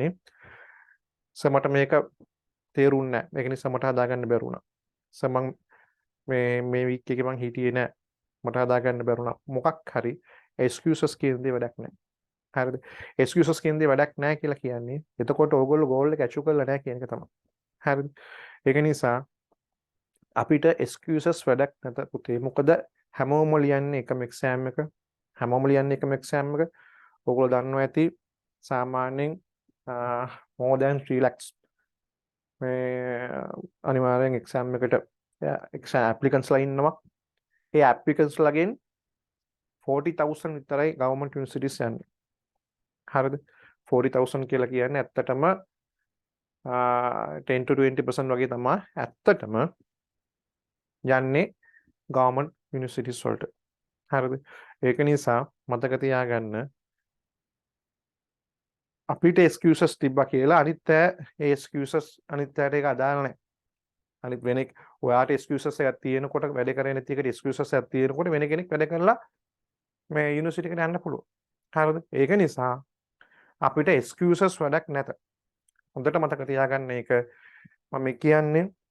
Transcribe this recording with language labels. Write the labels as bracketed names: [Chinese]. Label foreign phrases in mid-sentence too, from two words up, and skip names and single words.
[Sinhala] මට මේක තේරුන්නේ නැහැ මේක නිසා මට හදාගන්න බැරි වුණා මම මේ වීක් එකේ මම හිටියේ නැහැ මට හදාගන්න බැරි වුණා මොකක් හරි excuses කියන දේ වැඩක් නැහැ හරිද excuses කියන දේ වැඩක් නැහැ කියලා කියන්නේ එතකොට ඕගොල්ලෝ goal එක achieve කරලා නැහැ කියන එක තමයි හරිද ඒක නිසා අපිට excuses වැඩක් නැත පුතේ මොකද හැමෝම ලියන්නේ එකම exam එක ඕගොල්ලෝ දන්නවා ඇති සාමාන්‍යයෙන් [English] more than 3 lakhs [Sinhala] මේ අනිවාර්යෙන් exam එකට [English] exam applicants [Sinhala] ලා ඉන්නවා ඒ applicants ලගෙන් 40,000 විතරයි [English] government universities [Sinhala] යන්නේ හරිද 40,000 කියලා කියන්නේ ඇත්තටම 10 to 20% වගේ තමයි ඇත්තටම යන්නේ [English] government universities [Sinhala] වලට හරිද ඒක නිසා මතක තියාගන්න අපිට excuses තිබ්බා කියලා අනිත් අය ඒ excuses අනිත් අයට ඒක අදාළ නැහැ අනිත් වෙනෙක් ඔයාට excuses එකක් තියෙනකොට වැඩ කරේ නැති එකට excuses එකක් තියෙනකොට වෙන කෙනෙක් වැඩ කරලා මේ යුනිවර්සිටි එකට යන්න පුළුවන් හරිද ඒක නිසා අපිට excuses වැඩක් නැත හොඳට මතක තියාගන්න ඒක මම කියන්නේ